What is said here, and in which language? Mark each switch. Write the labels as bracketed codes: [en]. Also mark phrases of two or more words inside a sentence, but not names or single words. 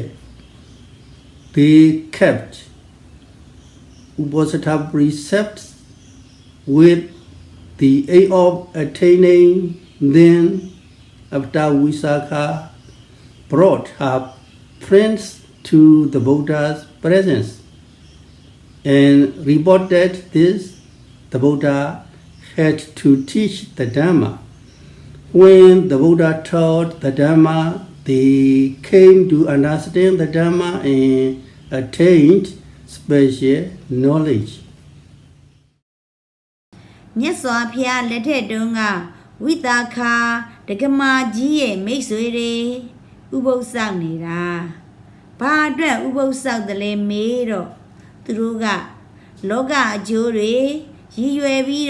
[en] They kept Uposatha precepts with the aim of attaining them after Visakha brought her friends to the Buddha's presence and reported this, the Buddha had to teach the Dhamma. When the Buddha taught the Dhamma, they came to understand the Dhamma and attained special knowledge. [my] မြတ်စွာဘုရားလက်ထက်တုန်းကဝိသခာဒကမာကြီးရဲ့မိတ်ဆွေတွေဥပုသ်ဆောက်နေတာဘာအတွက်ဥပုသ်ဆောက်တယ်လဲမေးတော့သူတို့ကလောကအကျိုးတွေရည်ရွယ်ပြီး